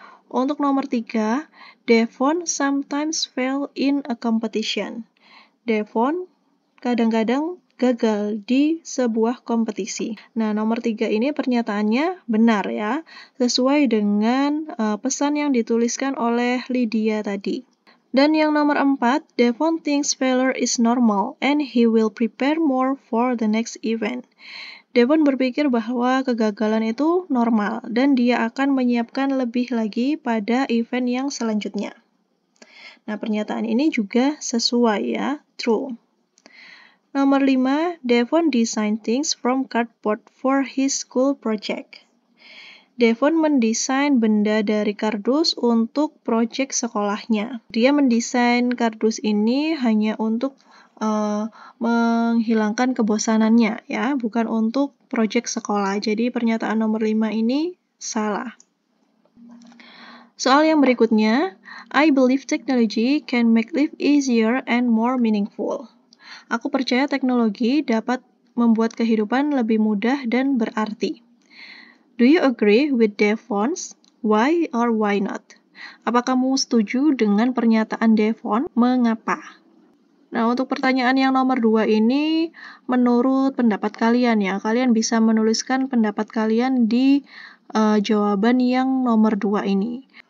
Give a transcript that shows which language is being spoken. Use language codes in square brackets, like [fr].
[id] Untuk nomor 3, [en] Devon sometimes fail in a competition. [id] Devon kadang-kadang gagal di sebuah kompetisi. Nah, nomor 3 ini pernyataannya benar ya, sesuai dengan pesan yang dituliskan oleh Lydia tadi. Dan yang nomor 4, [en] Devon thinks failure is normal and he will prepare more for the next event. [id] Devon berpikir bahwa kegagalan itu normal dan dia akan menyiapkan lebih lagi pada event yang selanjutnya. Nah, pernyataan ini juga sesuai ya, true. Nomor 5, [en] Devon design things from cardboard for his school project. [id] Devon mendesain benda dari kardus untuk proyek sekolahnya. Dia mendesain kardus ini hanya untuk menghilangkan kebosanannya ya, bukan untuk proyek sekolah. Jadi pernyataan nomor 5 ini salah. Soal yang berikutnya, [en] I believe technology can make life easier and more meaningful. [id] Aku percaya teknologi dapat membuat kehidupan lebih mudah dan berarti. [en] Do you agree with Devon's? Why or why not? [id] Apa kamu setuju dengan pernyataan Devon? Mengapa? Nah, untuk pertanyaan yang nomor 2 ini, menurut pendapat kalian ya, kalian bisa menuliskan pendapat kalian di jawaban yang nomor 2 ini.